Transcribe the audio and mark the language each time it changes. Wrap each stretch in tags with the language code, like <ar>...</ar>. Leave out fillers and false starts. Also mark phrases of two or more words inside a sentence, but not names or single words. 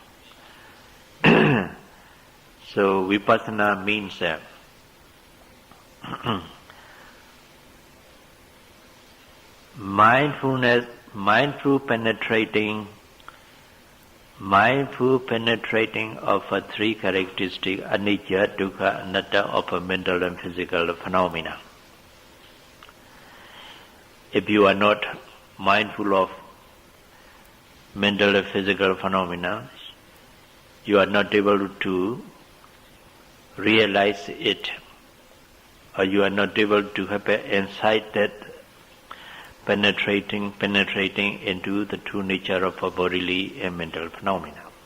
<en>So vipassana means mindfulness, mindful penetrating of three characteristics,</en> <pi>anicca, dukkha, anatta,</pi> <en>of a mental and physical phenomena. If you are not mindful of mental and physical phenomena, you are not able to realize it, or you are not able to have an insight that penetrating into the true nature of a bodily and mental phenomena.</en>